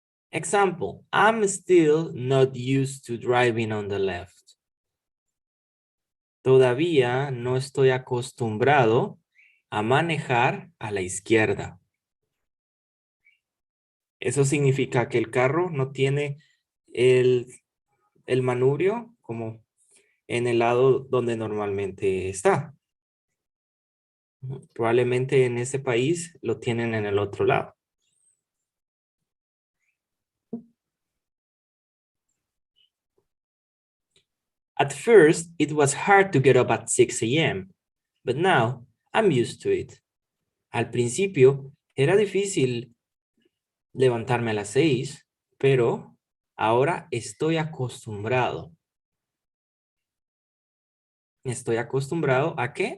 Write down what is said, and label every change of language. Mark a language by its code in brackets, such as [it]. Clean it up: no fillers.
[en] Example, I'm still not used to driving on the left. [es] Todavía no estoy acostumbrado a manejar a la izquierda. Eso significa que el carro no tiene el manubrio como en el lado donde normalmente está. Probablemente en ese país lo tienen en el otro lado. [en] At first, it was hard to get up at 6 a.m., but now I'm used to it. [es] Al principio era difícil levantarme a las 6, pero ahora estoy acostumbrado. Estoy acostumbrado ¿a qué?